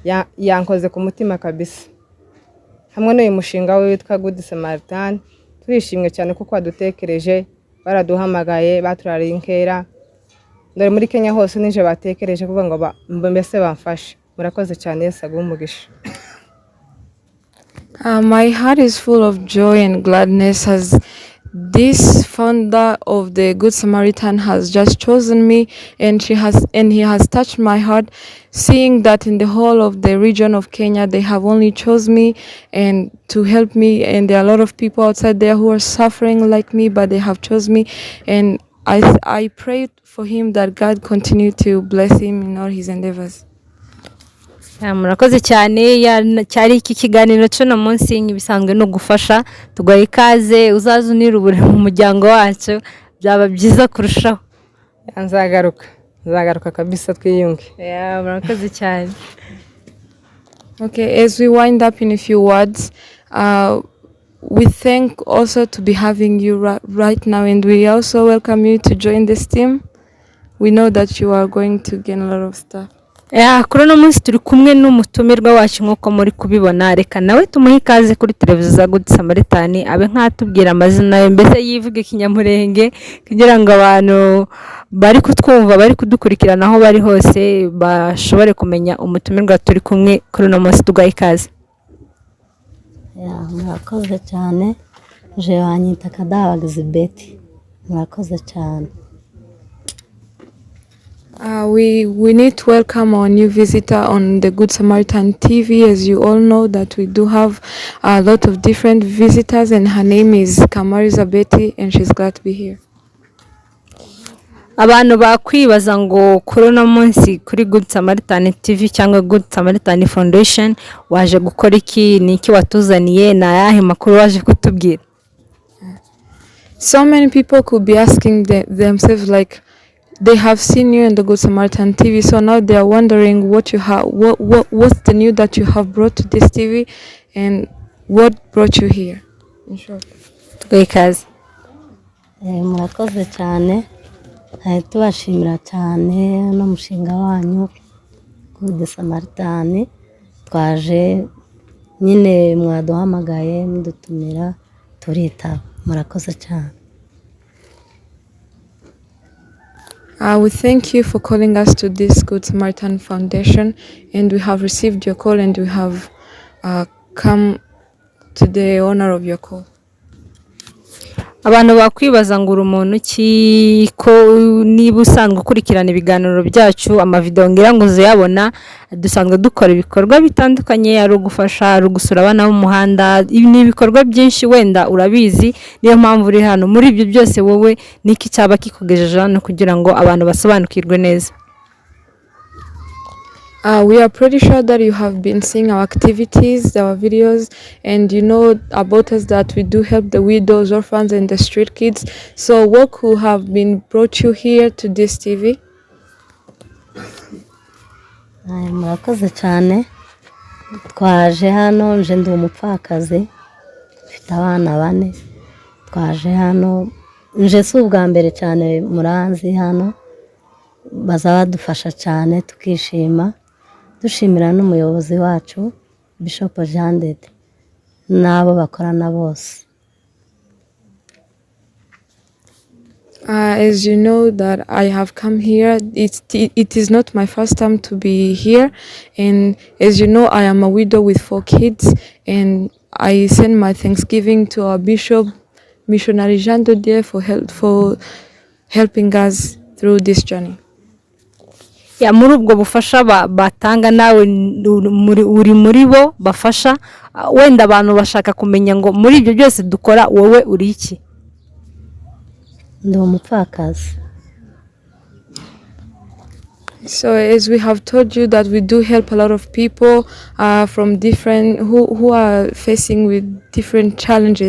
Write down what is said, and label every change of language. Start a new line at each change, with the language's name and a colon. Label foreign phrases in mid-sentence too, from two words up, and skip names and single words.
Kinyarwanda: yankoze ku mutima kabisa. Hamwe n'uyu mushinga we witwa Good Samaritan turishimye cyane kuko wadutekereje, baraduhamagaye, baturariye inkera. Dore muri Kenya hose nije batekereje kuvuga ngo mbese bamfashe. Murakoze cyane, Yesu aguhe umugisha.
English: My heart is full of joy and gladness as this founder of the Good Samaritan has just chosen me, and he has touched my heart, seeing that in the whole of the region of Kenya they have only chosen me and to help me, and there are a lot of people outside there who are suffering like me, but they have chosen me, and I pray for him that God continue to bless him in all his endeavors.
Kinyarwanda: Murakoze cyane, cyari iki kiganiro cy'uno munsi ibisanzwe no gufasha, tugoye ikaze uzaza unirubure mu muryango wacu, byaba byiza kurushaho. Nzagaruka kabisa twiyunge. Murakoze cyane.
English: Okay, as we wind up in a few words, we thank also to be having you right now, and we also welcome you to join this team. We know that you are going to gain a lot of stuff.
Kinyarwanda: Kuri uno munsi turi kumwe n'umutumirwa wacu nk'uko muri kubibona, reka nawe tumuhe ikaze kuri televiziyo za Good Samaritan, abe nkatubwira amazina ye, mbese yivuge Kinyamurenge kugira ngo abantu bari kutwumva, bari kudukurikirana aho bari hose bashobore kumenya umutumirwa turi kumwe kuri uno munsi. Tugaye ikaze. Murakoze cyane, je wanyita Kadabagizi Betty. Murakoze cyane.
English: We need to welcome our new visitor on the Good Samaritan TV. As you all know that we do have a lot of different visitors, and her name is Kamariza Betty, and she's glad to be here.
Kinyarwanda: Abantu bakwibaza ngo kuri uno munsi kuri Good Samaritan TV cyangwa Good Samaritan Foundation waje gukora iki, niki watuzaniye, na yahe makuru waje kutubwira?
English: So many people could be asking themselves, like, they have seen you in the Good Samaritan TV, so now they are wondering what you have, what's the new that you have brought to this TV, and what brought you here. In short. Because
Kinyarwanda: murakoze cyane, tubashimira cyane no mushinga wanyu Good Samaritan. Twaje nyine mwaduhamagaye mudutumira turita. Murakoze cyane.
English: We thank you for calling us to this Good Samaritan Foundation, and we have received your call, and we have come to the honor of your call.
Kinyarwanda: Abantu bakwibaza ngo umuntu ki ko niba usanzwe ukurikirana ibiganiro byacu, amavideo ngira ngo uzayabona, dusanzwe dukora ibikorwa bitandukanye, ari ugufasha, ari gusura abana mu muhanda, ni ibikorwa byinshi wenda urabizi, niyo mpamvu uri hano. Muri ibyo byose wowe niki cyaba kikugejeje hano kugira ngo abantu basobanukirwe neza?
English: We are pretty sure that you have been seeing our activities, our videos, and you know about us that we do help the widows, orphans, and the street kids. So what could have been brought you here to this TV?
Kinyarwanda: Murakoze cyane. Twaje hano, nje ndi umupfakazi, mfite abana 4. Twaje hano, nje si ubwa mbere cyane muranzi hano, bazabadufasha cyane tukishima. Dushimira n'umuyobozi wacu Bishop Jean n'abo bakorana bose.
English: As you know that I have come here, it is not my first time to be here, and as you know I am a widow with 4 kids, and I send my thanksgiving to our Bishop Missionary Jean for helping us through this journey.
Kinyarwanda: Muri ubwo bufasha batanga nawe uri muri bo bafasha, wenda abantu bashaka kumenya ngo muri ibyo byose dukora wowe uri iki? Ndi umupfakazi.
English: So as we have told you that we do help a lot of people from different who are facing with different challenges.